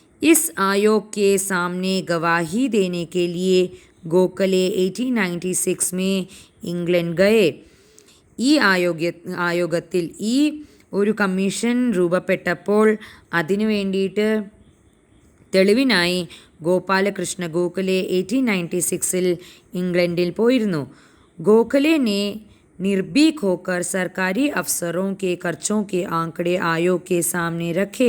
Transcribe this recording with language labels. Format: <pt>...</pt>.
<hi>इस आयोग के सामने गवाही देने के लिए गोखले 1896 में इंग्लैंड गए.</hi> <ml>ഈ ആയോഗത്തിൽ ഒരു കമ്മീഷൻ രൂപപ്പെട്ടപ്പോൾ അതിനു വേണ്ടിയിട്ട് തെളിവിനായി गोपाल कृष्ण गोखले 1896 इंग्लैंडिൽ പോയിരുന്നു.</ml> <hi>गोखले ने निर्भीक होकर सरकारी अफसरों के खर्चों के आंकड़े आयोग के सामने रखे.</hi>